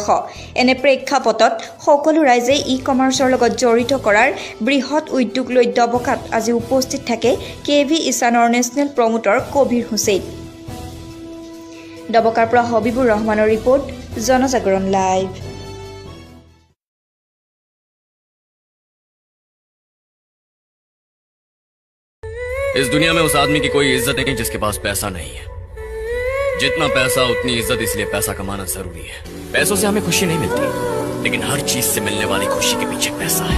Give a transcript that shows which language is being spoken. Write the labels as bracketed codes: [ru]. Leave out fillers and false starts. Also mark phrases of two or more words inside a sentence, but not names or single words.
[as] এনে প্ৰেক্ষাপটত সকলো ৰাইজে ই-কমাৰ্চৰ লগত জড়িত কৰাৰ বৃহৎ উদ্যোগ লৈ দবকাত আজি উপস্থিত থাকে KV ঈশানৰ নেশ্যনেল প্ৰমোটৰ কবিৰ হুছেইন। দবকাৰ পৰা হবিবুৰ ৰহমানৰ ৰিপৰ্ট, জনজাগৰণ লাইভ। [hi] इस दुनिया में उस आदमी की कोई इज्जत नहीं जिसके पास पैसा नहीं है। जितना पैसा उतनी इज्जत, इसलिए पैसा कमाना जरूरी है। पैसों से हमें खुशी नहीं मिलती, लेकिन हर चीज से मिलने वाली खुशी के पीछे पैसा है।